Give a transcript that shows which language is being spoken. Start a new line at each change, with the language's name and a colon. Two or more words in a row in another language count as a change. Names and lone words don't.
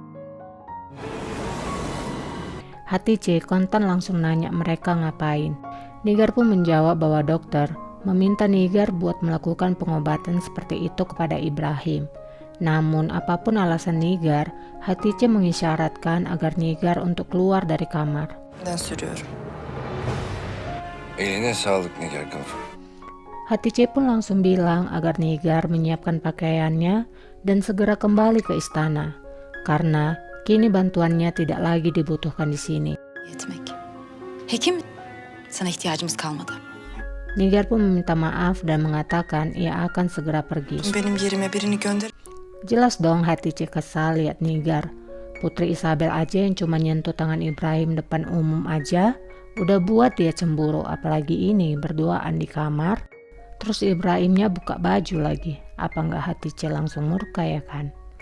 Indonesian: Hatice kontan langsung nanya mereka ngapain. Nigar pun menjawab bahwa dokter meminta Nigar buat melakukan pengobatan seperti itu kepada Ibrahim. Namun apapun alasan Nigar, Hatice mengisyaratkan agar Nigar untuk keluar dari kamar.
Turkish: Eline sağlık Nigar Gafur.
Indonesian: Hatice pun langsung bilang agar Nigar menyiapkan pakaiannya dan segera kembali ke istana, karena kini bantuannya tidak lagi dibutuhkan di sini.
Turkish: Hekim, sana ihtiyacımız kalmadı.
Indonesian: Nigar pun meminta maaf dan mengatakan ia akan segera pergi.
Turkish: Benim yerime birini gönder.
Indonesian: Jelas dong Hatice kesal lihat Nigar. Putri Isabel aja yang cuma nyentuh tangan Ibrahim depan umum aja udah buat dia cemburu, apalagi ini berduaan di kamar. Terus Ibrahimnya buka baju lagi. Apa nggak Hatice langsung murka ya kan?